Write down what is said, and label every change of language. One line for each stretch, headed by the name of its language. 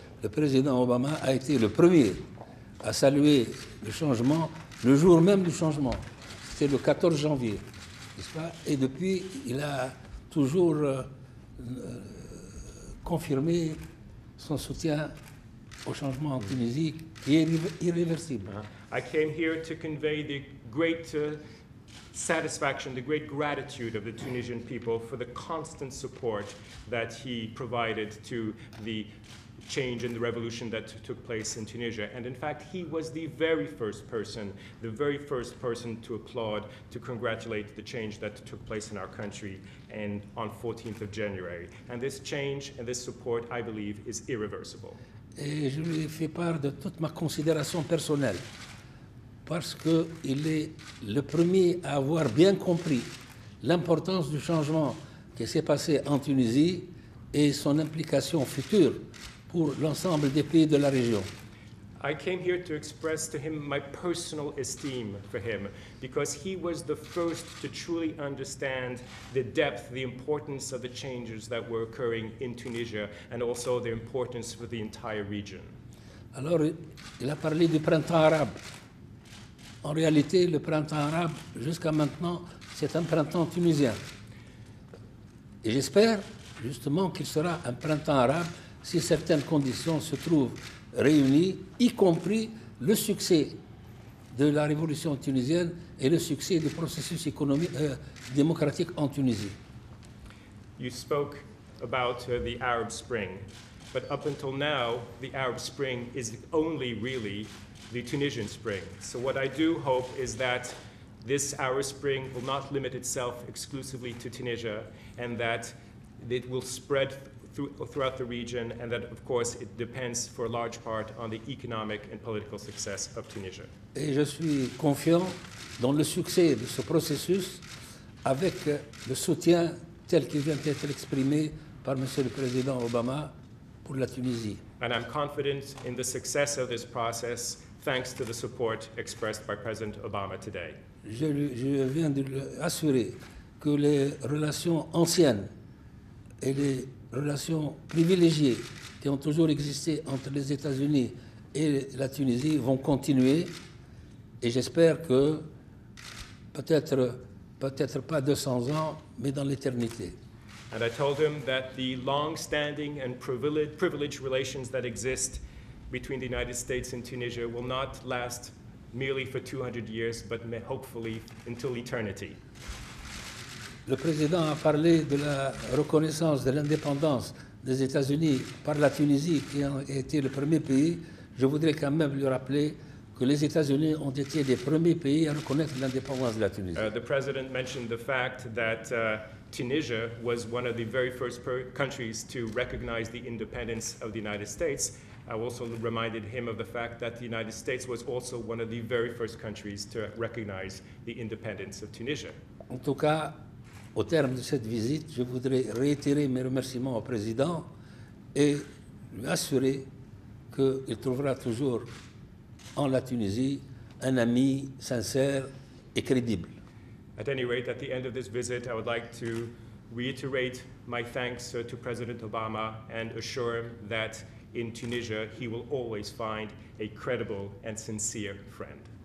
French: Le président Obama a été le premier à saluer le changement le jour même du changement. C'était le 14 janvier, n'est-ce pas? Et depuis, il a toujours confirmé son soutien au changement en Tunisie, qui est irréversible.
English: I came here to convey the great satisfaction, the great gratitude of the Tunisian people for the constant support that he provided to the change in the revolution that took place in Tunisia. And in fact, he was the very first person to applaud, to congratulate the change that took place in our country and on 14th of January. And this change and this support, I believe, is irreversible.
French: Et je lui ai fait part de toute ma considération personnelle, parce qu'il est le premier à avoir bien compris l'importance du changement qui s'est passé en Tunisie et son implication future pour l'ensemble des pays de la région.
English: I came here to express to him my personal esteem for him, because he was the first to truly understand the depth, the importance of the changes that were occurring in Tunisia, and also their importance for the entire region.
French: Alors, il a parlé du printemps arabe. En réalité, le printemps arabe, jusqu'à maintenant, c'est un printemps tunisien. Et j'espère justement qu'il sera un printemps arabe si certaines conditions se trouvent réunies, y compris le succès de la révolution tunisienne et le succès du processus économique, démocratique en Tunisie.
English: You spoke about the Arab Spring, but up until now, the Arab Spring is only really the Tunisian Spring. So what I do hope is that this Arab Spring will not limit itself exclusively to Tunisia, and that it will spread throughout the region, and that, of course, it depends for a large part on the economic and political success of Tunisia.
French: Et je suis confiant dans le succès de ce processus avec le soutien tel qu'il vient d'être exprimé par M. le Président Obama pour la Tunisie.
English: And I'm confident in the success of this process thanks to the support expressed by President Obama today.
French: Je viens de lui assurer que les relations anciennes et les relations privilégiées qui ont toujours existé entre les États-Unis et la Tunisie vont continuer, et j'espère que peut-être pas 200 ans, mais dans l'éternité.
English: And I told him that the long-standing and privileged relations that exist between the United States and Tunisia will not last merely for 200 years, but hopefully until eternity.
French: Le président a parlé de la reconnaissance de l'indépendance des États-Unis par la Tunisie, qui a été le premier pays. Je voudrais quand même lui rappeler que les États-Unis ont été les premiers pays à reconnaître l'indépendance de la Tunisie.
English: The president mentioned the fact that Tunisia was one of the very first countries to recognize the independence of the United States. I also reminded him of the fact that the United States was also one of the very first countries to recognize the independence of Tunisia.
French: En tout cas, au terme de cette visite, je voudrais réitérer mes remerciements au président et lui assurer qu'il trouvera toujours en la Tunisie un ami sincère et crédible.
English: At any rate, at the end of this visit, I would like to reiterate my thanks to President Obama and assure him that in Tunisia he will always find a credible and sincere friend.